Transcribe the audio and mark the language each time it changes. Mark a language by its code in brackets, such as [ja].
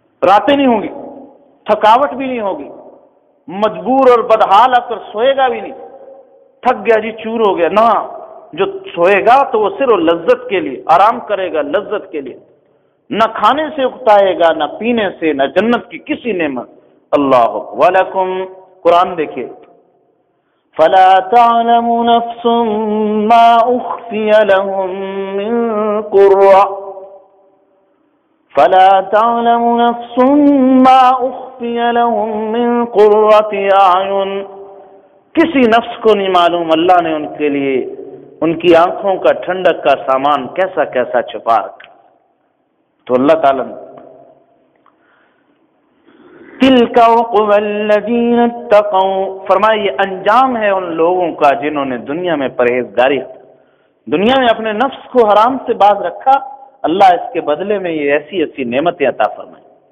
[ur] راتیں نہیں ہوں گی, تھکاوٹ بھی نہیں ہوگی, مجبور اور بدحال آ کر سوئے گا بھی نہیں, تھک گیا جی چور ہو گیا, نہ جو سوئے گا تو وہ صرف لذت کے لیے آرام کرے گا, لذت کے لیے, نہ کھانے سے اکتائے گا, نہ پینے سے, نہ جنت کی کسی نعمت. اللہ ولکم, قرآن دیکھیے, [ar] فلا تعلم نفس ما اخفی لهم من قرۃ, فلا تعلم نفس ما اخفی لهم من قرۃ اعین, [ur] کسی نفس کو نہیں معلوم اللہ نے ان کے لیے ان کی آنکھوں کا ٹھنڈک کا سامان کیسا کیسا چھپا رکھا. تو اللہ تعالیٰ نے [ar] تِلْكَ عُقْبَى الَّذِينَ اتَّقَوْا [ur] فرمایا, یہ انجام ہے ان لوگوں کا جنہوں نے دنیا میں پرہیزگاری, دنیا میں اپنے نفس کو حرام سے باز رکھا, اللہ اس کے بدلے میں یہ ایسی ایسی نعمتیں عطا فرمائیں.